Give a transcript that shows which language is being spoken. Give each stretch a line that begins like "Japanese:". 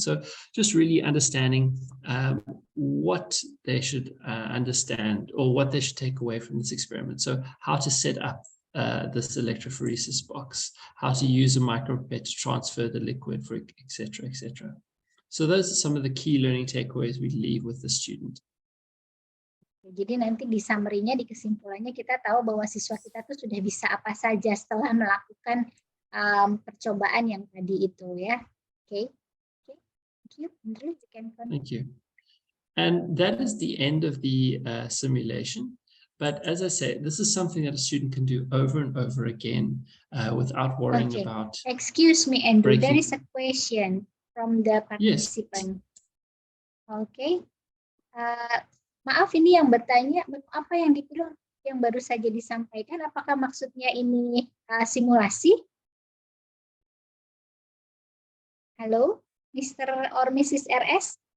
English: So just really understanding what they should understand or what they should take away from this experiment. So how to set up this electrophoresis box, how to use a micropipette to transfer the liquid, etc., etc. So those are some of the key learning takeaways we leave with the student.
Indonesian: Jadi nanti di summary-nya, di kesimpulannya kita tahu bahwa siswa kita tuh sudah bisa apa saja setelah melakukan percobaan yang tadi itu ya.
English: Okay. Thank you. Andrew, you can continue. Thank you. And that is the end of the simulation. But as I say, this is something that a student can do over and over again without worrying about. Excuse me, Andrew. There is a question from the participant. Yes. Okay.
Indonesian: Maaf, ini yang bertanya, apa yang dipilih yang baru saja disampaikan? Apakah maksudnya ini simulasi?
English: Halo, Mr. or Mrs. RS?